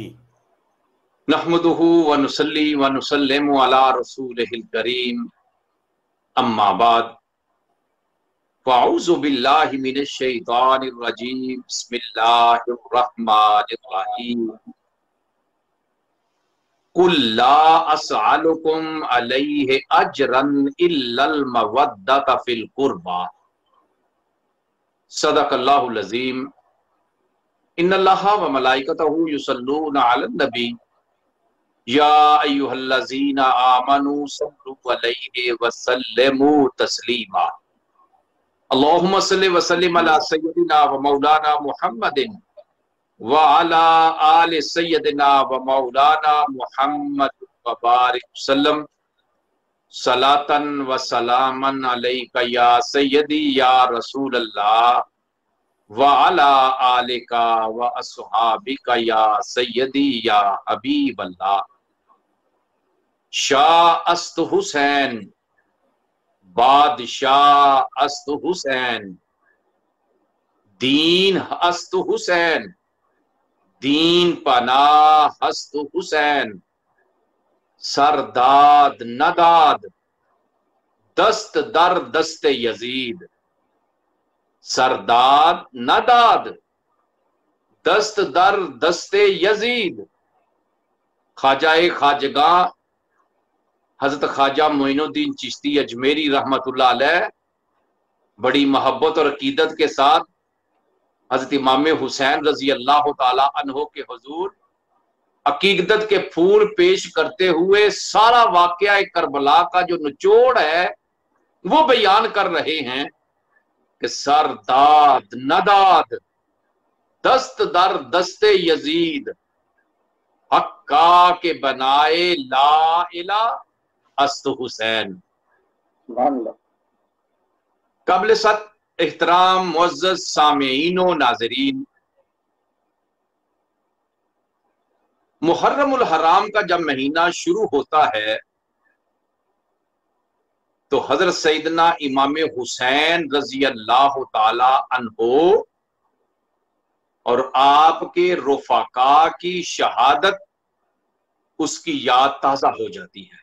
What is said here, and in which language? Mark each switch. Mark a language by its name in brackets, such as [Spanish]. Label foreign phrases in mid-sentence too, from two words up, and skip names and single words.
[Arabic] نحمدہ و نصلی و نسلم علی رسولہ الکریم، اما بعد فاعوذ باللہ من الشیطان الرجیم، بسم اللہ الرحمن الرحیم۔ قل لا اسألکم علیہ اجرا الا المودۃ فی القربى، صدق اللہ العظیم۔ ان اللہ و ملائکتہ یصلون علی النبی یا ایھا الذین آمنوا صلوا علیہ وسلموا تسلیما۔ اللہم صل وسلم علی سیدنا و مولانا محمد وعلی آل سیدنا و مولانا محمد وبارک وسلم، صلاۃ و سلاما علیک یا سیدی یا رسول اللہ وعلی آلک و اصحابک یا سیدی یا حبیب اللہ۔ [Persian] شاہ است حسین، بادشاہ است حسین، دین است حسین، دین پناہ است حسین، سرداد نداد دست در دست یزید، سرداد نداد دست در دست یزید۔ [Urdu] خواجہ خواجگاں حضرت خواجہ معین الدین چشتی اجمیری رحمت اللہ علیہ بڑی محبت اور عقیدت کے ساتھ حضرت امام حسین رضی اللہ تعالی عنہ کے حضور عقیدت کے پھول پیش کرتے ہوئے سارا واقعہ کربلا کا جو نچوڑ ہے وہ بیان کر رہے ہیں کہ [Persian] سرداد نداد دست در دست یزید، حقا کے بنائے لا الہ است حسین۔ [Urdu] قبل ست احترام معزز سامعین و ناظرین، محرم الحرام کا جب مہینہ شروع ہوتا ہے تو حضرت سیدنا امام حسین رضی اللہ تعالی عنہ اور آپ کے رفقا کی شہادت اس کی یاد تازہ ہو جاتی ہے۔